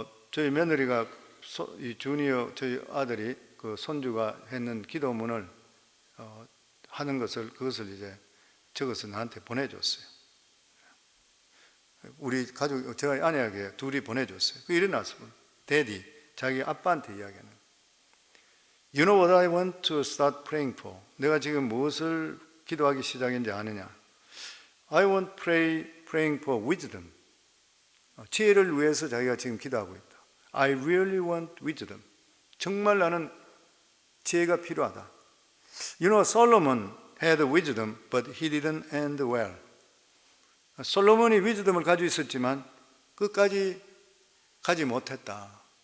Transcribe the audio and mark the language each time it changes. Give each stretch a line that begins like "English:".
Korean: 저희 며느리가 이 주니어 저희 아들이 그 손주가 했는 기도문을 하는 그것을 이제 적어서 나한테 보내줬어요. 우리 가족, 제가 아내에게 둘이 보내줬어요. 그 일어나서 데디, 자기 아빠한테 이야기하는.
English: You know what I want to start praying for?
Korean: 내가 지금 무엇을 기도하기 시작했는지 아느냐?
English: I want to pray praying for wisdom.
Korean: 지혜를 위해서 자기가 지금 기도하고 있다.
English: I really want wisdom.
Korean: 정말 나는 지혜가 필요하다.
English: You know, Solomon had wisdom, but he didn't end well.
Korean: 솔로몬이 위즈덤을 가지고 있었지만 끝까지 가지 못했다.